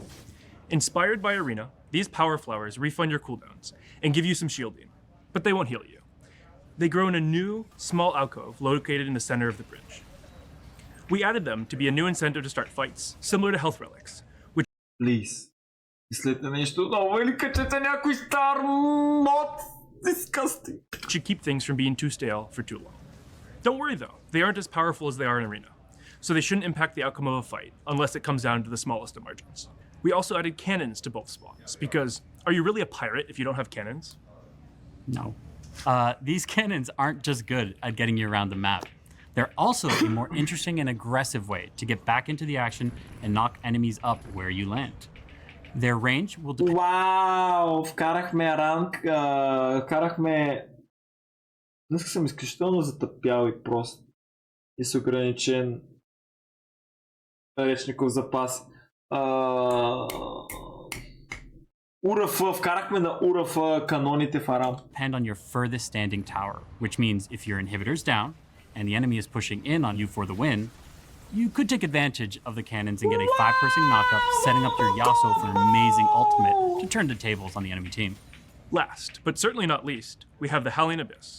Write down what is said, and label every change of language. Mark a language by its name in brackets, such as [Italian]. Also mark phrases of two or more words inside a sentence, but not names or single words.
[English] Inspired by Arena, these power flowers refund your cooldowns and give you some shielding, but they won't heal you. They grow in a new, small alcove located in the center of the bridge. We added them to be a new incentive to start fights, similar to health relics. Please. [Bulgarian] Изследте нещо ново или качете някой стар мод. [English] Disgusting. Should keep things from being too stale for too long. Don't worry though, they aren't as powerful as they are in Arena, so they shouldn't impact the outcome of a fight unless it comes down to the smallest of margins. We also added cannons to both spawns because are you really a pirate if you don't have cannons? no. These cannons aren't just good at getting you around the map. They're also a more interesting and aggressive way to get back into the action and knock enemies up where you land. Their range will depend. [Bulgarian] Вау! Вкарахме ранг. Вкарахме. Днес съм изключително затъпял и прост. И с ограничен речников запас. УРФ, вкарахме на УРФ каноните в Арам. [English] Depend on your furthest standing tower, which means if your inhibitor's down and the enemy is pushing in on you for the win, you could take advantage of the cannons and get a 5-person knockup, setting up your Yasuo for an amazing ultimate to turn the tables on the enemy team. Last, but certainly not least, we have the Howling Abyss.